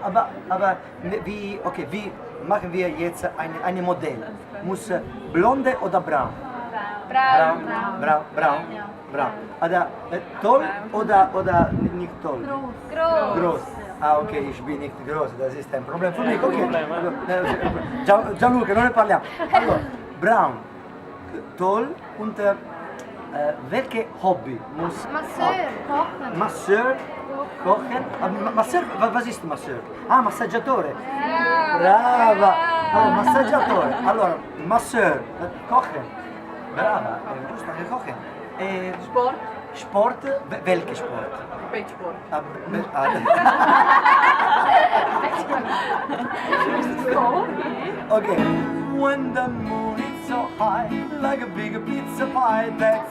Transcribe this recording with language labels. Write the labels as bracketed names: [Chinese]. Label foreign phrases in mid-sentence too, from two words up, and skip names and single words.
[German] Aber wie machen wir jetzt eine Modell? Muss blonde oder braun? Braun. Oder toll oder nicht toll? Groß. Ah, ok, ich bin nicht groß, das ist ein Problem für mich. Okay. [Italian] Gianluca, non ne parliamo. Allora, [German] braun, toll und welche Hobby muss... Masseur, kochen. Masseur, was ist Masseur? [Italian] Ah, massaggiatore. Brava. Allora, massaggiatore. Allora, Masseur, kochen. Brava, giusto anche kochen. [German] Sport, welche Sport? Bettsport. Okay. [English] When the moon is so high, like a big pizza pie, that's